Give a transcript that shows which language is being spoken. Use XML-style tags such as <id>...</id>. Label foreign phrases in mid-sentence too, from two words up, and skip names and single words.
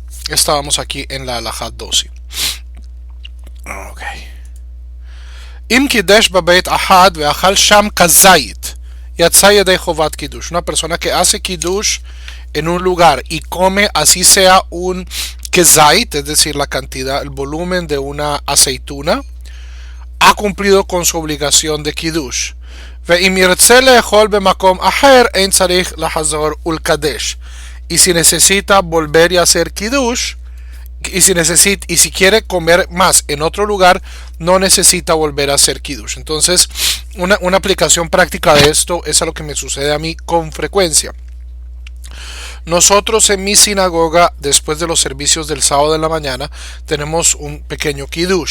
<es>Estábamos aquí en la halajá 12. Ok.</es> <he>אם קידש בבית אחד ואכל שם כזית. יצא ידי חובת קידוש.</he> <es>Una persona que hace Kiddush en un lugar y come así sea un kezait, es decir, la cantidad, el volumen de una aceituna, ha cumplido con su obligación de Kiddush.</es> <he>ואם ירצה לאכול במקום אחר, אין צריך לחזור ולקדש.</he> <es>Y si necesita volver y hacer Kiddush, y si quiere comer más en otro lugar, no necesita volver a hacer Kiddush. Entonces, una aplicación práctica de esto es a lo que me sucede a mí con frecuencia. Nosotros en mi sinagoga, después de los servicios del sábado de la mañana, tenemos un pequeño Kiddush.</es>